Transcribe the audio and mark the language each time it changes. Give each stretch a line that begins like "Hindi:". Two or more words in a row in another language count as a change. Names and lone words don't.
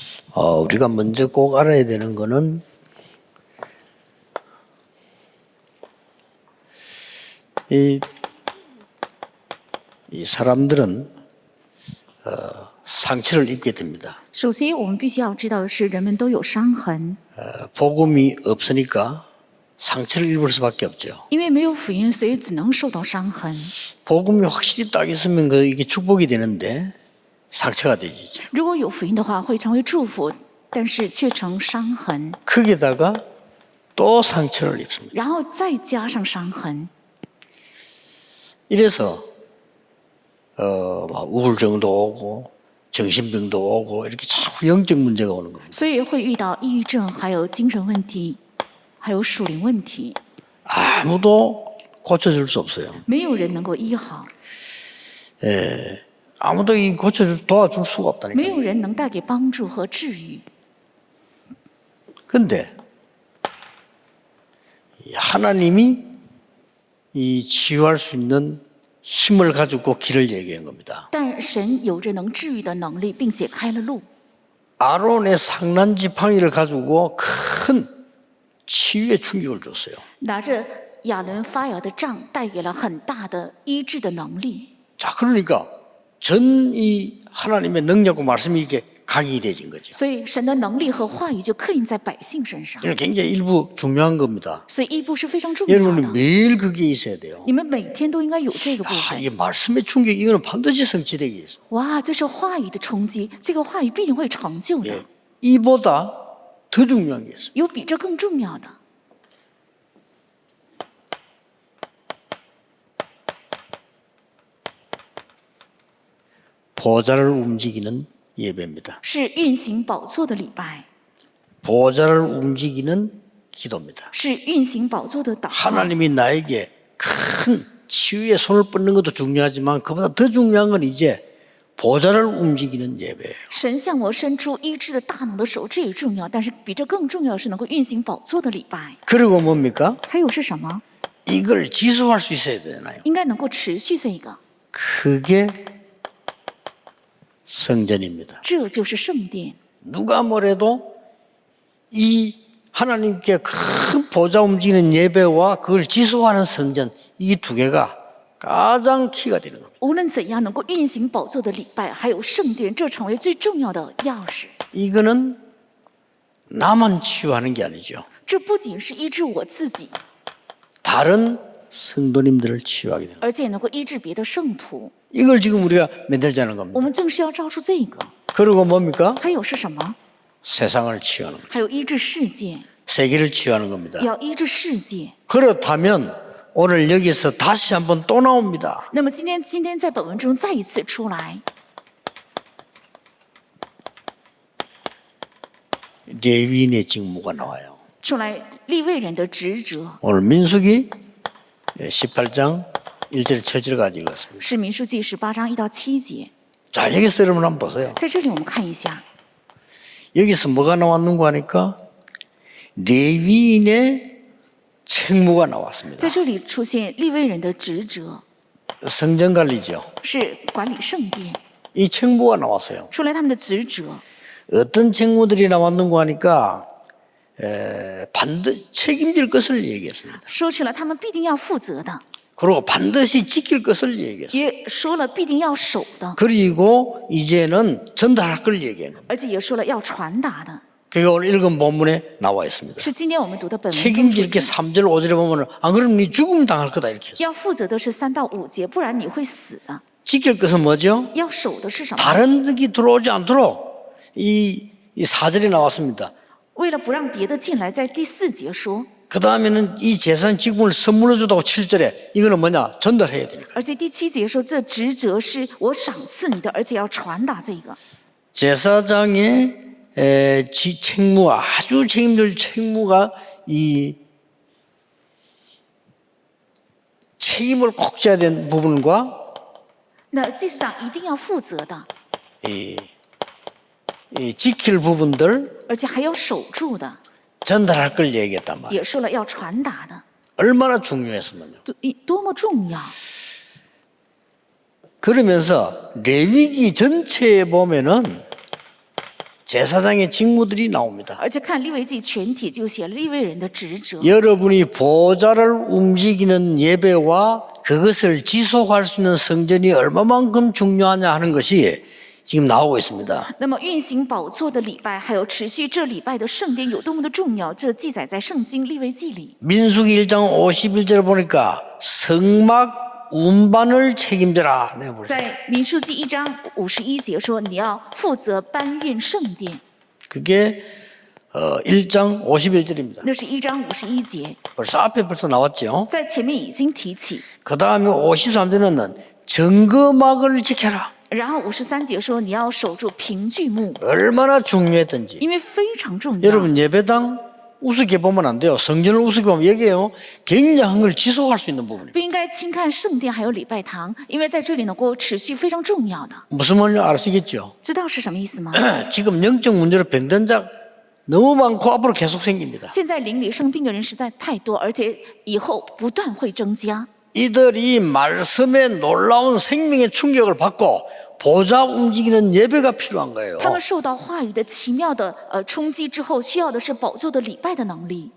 Korean: 우리가 먼저 꼭 알아야 되는 거는 이 사람들은 상처를 입게 됩니다.
Chinese: 首先，我们必须要知道的是，人们都有伤痕，
Korean: 복음이 없으니까 상처를 입을 수밖에 없죠.
Chinese: 因为没有福音，所以只能受到伤痕。
Korean: 복음이 확실히 딱 있으면 이게 축복이 되는데 상처가 되지죠.
Chinese: 如果有福音的话，会成为祝福，但是却成伤痕，
Korean: 거기다가 또 상처를 입습니다.
Chinese: 然后再加上伤痕。
Korean: 이래서 우울증도 오고 정신병도 오고 이렇게 자꾸 영적 문제가 오는 겁니다.
Chinese: 所以会遇到抑郁症，还有精神问题，还有属灵问题，
Korean: 아무도 고쳐줄 수 없어요.
Chinese: 没有人能够医好，
Korean: 아무도 도와줄 수가
Chinese: 没
Korean: 없다니까요.
Chinese: 有人能带给帮助和治愈。
Korean: 근데 하나님이 이 치유할 수 있는 힘을 가지고 길을 얘기한 겁니다.
Chinese: 但神有着能治愈的能力，并且开了路。
Korean: 아론의 상난 지팡이를 가지고 큰 치유의 충격을 줬어요.
Chinese: 拿着亚伦发芽的杖，带给了很大的医治的能力。
Korean: 자, 그러니까 전 이 하나님의 능력과 말씀이 이게 강의되진 거죠.
Chinese: 所以神的能力和话语就刻印在百姓身上。
Korean: 이건 굉장히 일부 중요한 겁니다.
Chinese: 所以医部是非常重要
Korean: 여러분이
Chinese: 的，
Korean: 매일 그게 있어야 돼요.
Chinese: 你们每天都应该有这个部 아, 分。
Korean: 이게 말씀의 충격, 이거는 반드시 성취되기 위해서.
Chinese: 哇，这是话语的冲击，这个话语必定会成就的。
Korean: 예, 이보다 더 중요한 게 있어요.
Chinese: 有比这更重要的，
Korean: 보좌를 움직이는 예배입니다.
Chinese: 是运行宝座的礼拜，
Korean: 보좌를 움직이는 기도입니다.
Chinese: 是运行宝座的祷告。
Korean: 하나님이 나에게 큰 치유의 손을 뻗는 것도 중요하지만 그보다 더 중요한 건 이제 보좌를 움직이는 예배예요.
Chinese: 神向我伸出医治的大能的手，这也重要，但是比这更重要的是能够运行宝座的礼拜。
Korean: 그리고 뭡니까?
Chinese: 还有是什么？
Korean: 이걸 지속할 수 있어야 되나요?
Chinese: 应该能够持续这个，
Korean: 그게 성전입니다.
Chinese: 这就是圣殿。
Korean: 누가 뭐래도 이 하나님께 큰 보좌 움직이는 예배와 그걸 지속하는 성전 이 두 개가 가장 키가 되는 겁니다.
Chinese: 无论怎样，能够运行宝座的礼拜，还有圣殿，这成为最重要的钥匙。
Korean: 이거는 나만 치유하는 게 아니죠.
Chinese: 这不仅是医治我自己，
Korean: 다른 성도님들을 치유하게 되는 거예요.
Chinese: 而且也能够医治别的圣徒。
Korean: 이걸 지금 우리가 만들자는
Chinese: 我
Korean: 겁니다.
Chinese: 们正是要照出这个。
Korean: 그리고 뭡니까?
Chinese: 还有是什么？
Korean: 세상을 치유하는 겁니다.
Chinese: 还有医治世界，
Korean: 세계를 치유하는 겁니다.
Chinese: 要医治世界。
Korean: 그렇다면 오늘 여기서 다시 한번 또 나옵니다.
Chinese: 那么今天在本文中再一次出来，
Korean: 레위인의 직무가 나와요.
Chinese: 出来利未人的职责，
Korean: 오늘 민수기 18장 1절 7절까지 읽었습니다.
Chinese: 是民数记18章1到7节。
Korean: 자, 여기서 여러분 한번 보세요.
Chinese: 在这里我们看一下，
Korean: 여기서 뭐가 나왔는가 하니까 레위인의 책무가 나왔습니다.
Chinese: 在这里出现利未人的职责，
Korean: 성전 관리죠.
Chinese: 是管理圣殿，
Korean: 이 책무가 나왔어요.
Chinese: 出来他们的职责。
Korean: 어떤 책무들이 나왔는가 하니까 반드시 책임질 것을 얘기했습니다.
Chinese: 说起来他们必定要负责的，
Korean: 그리고 반드시 지킬 것을 얘기했어요.
Chinese: 也说了必定要守的，
Korean: 그리고 이제는 전달할 걸 얘기한 겁니다.
Chinese: 而且也说了要传达的。
Korean: 그게 오늘 읽은 본문에 나와 있습니다.
Chinese: 是今天我们读的本文中
Korean: 책임질
Chinese: 出
Korean: 게
Chinese: 现
Korean: 3절 5절에 보면 안 그러면 네 죽음 당할 거다 이렇게 했어요.
Chinese: 要负责的是3到5节，不然你会死的。
Korean: 지킬 것은 뭐죠?
Chinese: 要守的是什么？
Korean: 다른 득이 들어오지 않도록 이 4절에 나왔습니다.
Chinese: 为了不让别的进来，在第4节说，
Korean: 그 다음에는 이 재산 직분을 선물해 주다고 7절에 이거는 뭐냐? 전달해야 되니까.
Chinese: 而且第7节说，这职责是我赏赐你的，而且要传达这个。
Korean: 제사장의 책무, 아주 책임질 책무가 이 책임을 꼭 져야 되는 부분과
Chinese: 那祭司长一定要负责的，
Korean: 이 지킬 부분들
Chinese: 而且还要守住的，
Korean: 전달할 걸 얘기했단 말이에요.
Chinese: 也说了要传达的，
Korean: 얼마나 중요했으면요.
Chinese: 多么重要！
Korean: 그러면서 레위기 전체에 보면은 제사장의 직무들이 나옵니다.
Chinese: 而且看利未记全体就写利未人的职责。
Korean: 여러분이 보좌를 움직이는 예배와 그것을 지속할 수 있는 성전이 얼마만큼 중요하냐 하는 것이 지금 나오고 있습니다.
Chinese: 那么运行宝座的礼拜，还有持续这礼拜的圣殿有多么的重要，这记载在圣经利未记里。
Korean: 민수기 1장 51절에 보니까 성막 운반을 책임져라. 네,
Chinese: 在民数记1章51节说，你要负责搬运圣殿，
Korean: 그게 1장 51절입니다.
Chinese: 那是1章51节，
Korean: 벌써 나왔죠.
Chinese: 在前面已经提起。
Korean: 그 다음에 53절에는 증거막을 지켜라.
Chinese: 然后53节说，你要守住凭据幕，
Korean: 얼마나 중요했던지.
Chinese: 因为非常重要。
Korean: 여러분 예배당 우습게 보면 안 돼요. 성전을 우습게 보면 얘기해요. 굉장한 걸 지속할 수 있는 부분이에요.
Chinese: 不应该轻看圣殿还有礼拜堂，因为在这里能够持续非常重要的。
Korean: 무슨 말인지 아시겠죠?
Chinese: 知道是什么意思吗？
Korean: 지금 영적 문제로 병든 자 너무 많고 앞으로 계속 생깁니다.
Chinese: 现在邻里生病的人实在太多，而且以后不断会增加。
Korean: 이들이 말씀의 놀라운 생명의 충격을 받고 보좌 움직이는 예배가 필요한 거예요.
Chinese: 他们受到话语的奇妙的冲击之后，需要的是宝座的礼拜的能力。